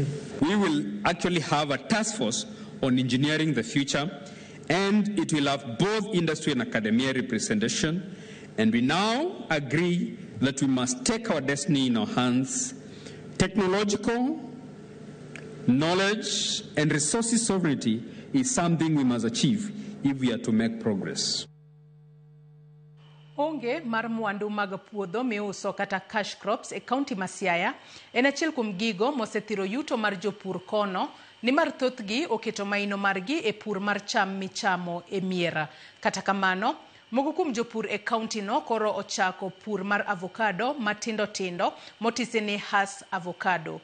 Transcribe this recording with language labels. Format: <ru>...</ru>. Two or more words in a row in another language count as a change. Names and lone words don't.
<en>We will actually have a task force on engineering the future, and it will have both industry and academia representation. And we now agree that we must take our destiny in our hands. Technological knowledge and resources sovereignty is something we must achieve if we are to make progress.</en> <luo>Onge mar mwandu mag puodho miuso kata</luo> <en>cash crops</en> <luo>e county ma Siaya en achiel kuom gigo mosethiro yuto mar jopur kono ni mar thothgi oketo maino margi e pur mar cham michamo e miera. Kata kamano, mogo kuom jopur e county no koro ochako pur mar avocado matindo tindo motise ni Hass avocado.</luo>